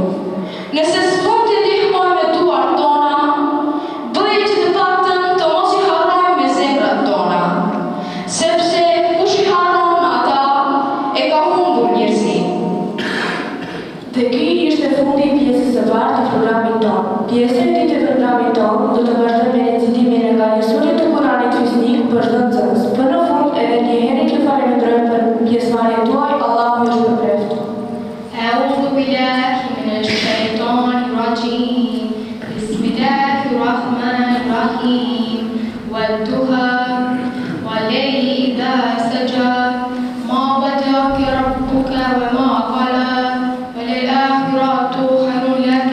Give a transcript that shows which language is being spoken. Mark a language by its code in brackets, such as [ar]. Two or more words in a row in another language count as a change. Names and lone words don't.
[sq] Nëse s'mund t'i ndihmojmë me duart tona, bëj që të paktën të mos i harrojmë me zemrat tona, sepse kush i harron ata e ka humbur njerëzinë. Dhe ky ishte fundi i pjesës së parë të programit tonë. Pjesa e dytë e programit tonë do të vazhdojë me recitimin e nga Jesurit të Kuranit Fisnik për çdo nxënës. Për në fund edhe një herë që falenderojmë për pjesëmarrjen tuaj, Allahu ju shpërblet. [ar] أعوذ بالله من الشيطان الرجيم بسم الله الرحمن الرحيم والضحى والليل إذا سجى ما ودعك ربك وما قلى وللآخرة خير لك